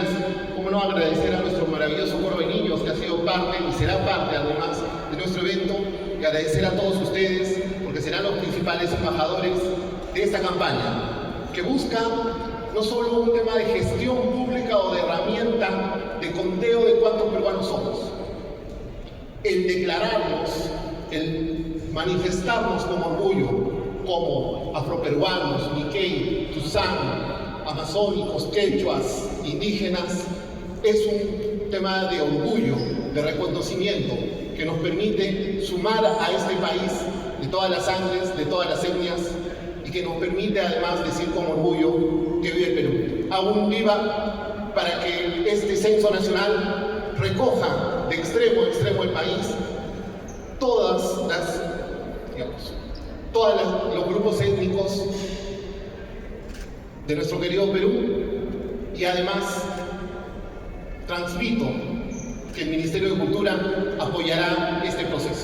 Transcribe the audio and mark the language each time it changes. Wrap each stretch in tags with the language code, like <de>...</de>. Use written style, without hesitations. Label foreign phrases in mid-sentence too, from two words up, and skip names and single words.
<es>Cómo no agradecer a nuestro maravilloso coro de niños que ha sido parte y será parte además de nuestro evento, y agradecer a todos ustedes porque serán los principales embajadores de esta campaña que busca no solo un tema de gestión pública o de herramienta de conteo de cuántos peruanos somos, el declararnos, el manifestarnos con orgullo como afroperuanos, Miquei, Tuzán, amazónicos, quechuas, indígenas, es un tema de orgullo, de reconocimiento, que nos permite sumar a este país de todas las sangres, de todas las etnias, y que nos permite además decir con orgullo que vive el Perú. Aún viva para que este censo nacional recoja de extremo a extremo el país todos los grupos étnicos de nuestro querido Perú, y además transmito que el Ministerio de Cultura apoyará este proceso.</es>